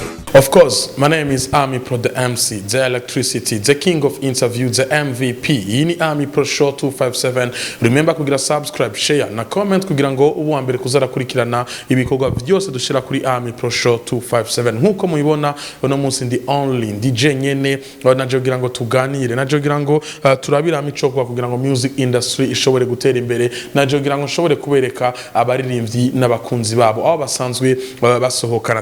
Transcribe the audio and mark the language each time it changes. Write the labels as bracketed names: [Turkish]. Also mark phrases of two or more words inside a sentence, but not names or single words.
[English] Of course, my name is Amipro, the MC, the electricity, the king of interview, the MVP. [Rundi] Iyi ni Amipro Show257. Remember kugira subscribe, share na comment kugira ngo ubu mbere kuzarakurikirana ibikorwa byose dushira kuri Amipro Show257. Nkuko mubibona uno munsi ndi [English] only DJ [Rundi] nyene naje kugira ngo tuganire, naje kugira ngo turabira amicokwa kugira ngo [English] music industry [Rundi] ishobore gutera imbere, naje kugira ngo nshobore kubereka abaririmbyi n'abakunzi babo aho basanzwe basohokana.